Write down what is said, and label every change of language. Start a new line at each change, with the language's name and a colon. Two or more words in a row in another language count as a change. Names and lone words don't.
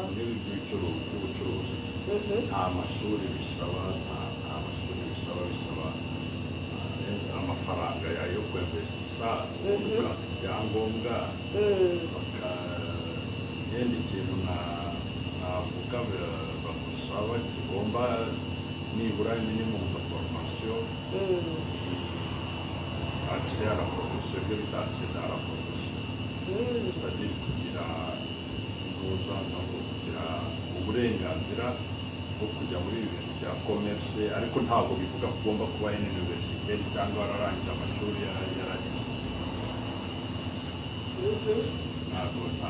Kinyarwanda: by'ubucuruzi nta mashuri bisaba bisaba amafaranga yo kwinvestisa ukaka ibyangombwa bakagenda ikintu navuga bagusaba kigomba nibura
French: minimum de formation accès à la profession
Kinyarwanda: ibyo bita
French: accès à la profession c'est-à-dire
Kinyarwanda: kugira uburenganzira bwo kujya muri ibi bintu bya commerce ariko ntabwo bivuga ko ugomba kuba in université cyangwa wararangije amashuri yaragize ntabwo